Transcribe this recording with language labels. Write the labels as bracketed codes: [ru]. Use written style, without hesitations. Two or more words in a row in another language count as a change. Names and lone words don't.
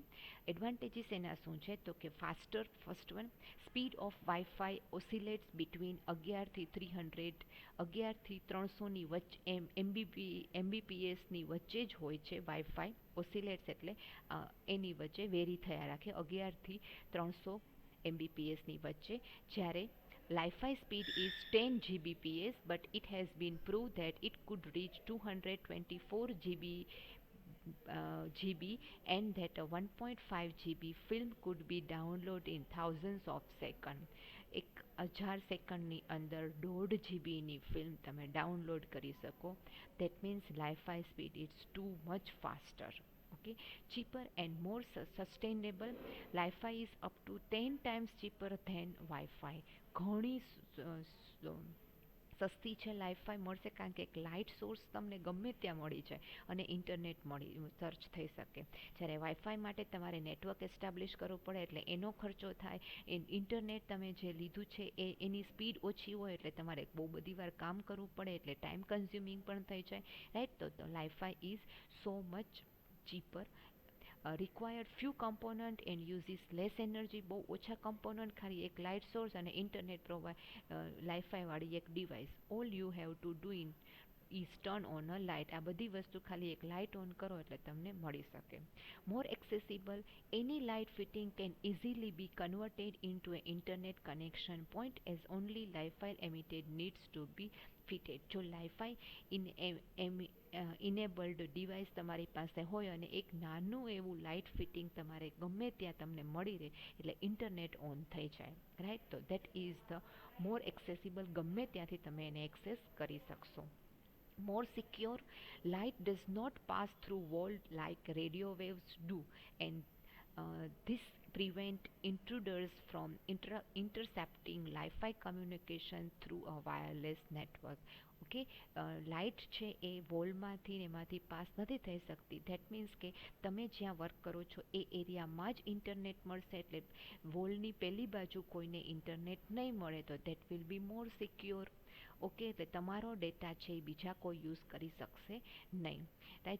[gu] એડવાન્ટેજીસ એના શું છે તો કે [en] Faster, first one, speed of Wi-Fi oscillates between [gu] 11 થી 300, 11 થી 300ની વચ્ચે એમબીપીએસની વચ્ચે જ હોય છે વાઈફાઈ. ઓસિલેટ્સ એટલે એની વચ્ચે વેરી થયા રાખે 11 થી 300 એમબીપીએસની વચ્ચે. [en] જ્યારે Li-Fi speed is 10 Gbps, but it has been proved that it could reach 224 GB, and that a 1.5 GB film could be downloaded in thousands of seconds. [gu] 1000 સેકન્ડની અંદર 1.5 જીબીની ફિલ્મ તમે ડાઉનલોડ કરી શકો. [en] That means Li-Fi speed is too much faster. Okay, cheaper and more sustainable. Li-Fi is up to 10 times cheaper than Wi-Fi. [gu] ઘણી સસ્તી છે લાઈફાઈ મળશે, કારણ કે એક લાઇટ સોર્સ તમને ગમે ત્યાં મળી જાય અને ઇન્ટરનેટ સર્ચ થઈ શકે. જ્યારે વાઈફાઈ માટે તમારે નેટવર્ક એસ્ટાબ્લિશ કરવું પડે એટલે એનો ખર્ચો થાય. ઇન્ટરનેટ તમે જે લીધું છે એની સ્પીડ ઓછી હોય એટલે તમારે બહુ બધી વાર કામ કરવું પડે એટલે [en] time consuming [gu] પણ થઈ જાય, રાઈટ. [en] તો Li-Fi is so much cheaper, required few component and uses less energy. [gu] બહુ ઓછા કમ્પોનન્ટ, ખાલી એક લાઇટ સોર્સ અને ઇન્ટરનેટ લાઈફાઈ વાળી એક ડિવાઇસ. [en] All you have to do is turn on a light. [gu] આ બધી વસ્તુ ખાલી એક લાઇટ ઓન કરો એટલે તમને મળી શકે. [en] More accessible, any light fitting can easily be converted into an internet connection point as only Li-Fi emitted needs to be fitted. [gu] જો [en] Li-Fi enabled device [gu] તમારી પાસે હોય અને એક નાનું એવું [en] light fitting [gu] તમારે ગમે ત્યાં તમને મળી રહે એટલે ઇન્ટરનેટ ઓન થઈ જાય, રાઈટ. તો [en] that is the more accessible, [gu] ગમે ત્યાંથી તમે એને એક્સેસ કરી શકશો. [en] More secure, light does not pass through walls like radio waves do, and this prevent intruders from intercepting Wi-Fi communication through a wireless network. [gu] ઓકે, લાઇટ છે એ વોલમાંથી ને એમાંથી પાસ નથી થઈ શકતી. [en] that means [gu] કે તમે જ્યાં વર્ક કરો છો એ એરિયામાં જ ઇન્ટરનેટ મળશે, એટલે વોલની પેલી બાજુ કોઈને ઇન્ટરનેટ નહીં મળે, તો [en] that will be more secure. [gu] ઓકે, એટલે તમારો ડેટા છે એ બીજા કોઈ યુઝ કરી શકશે નહીં, રાઈટ.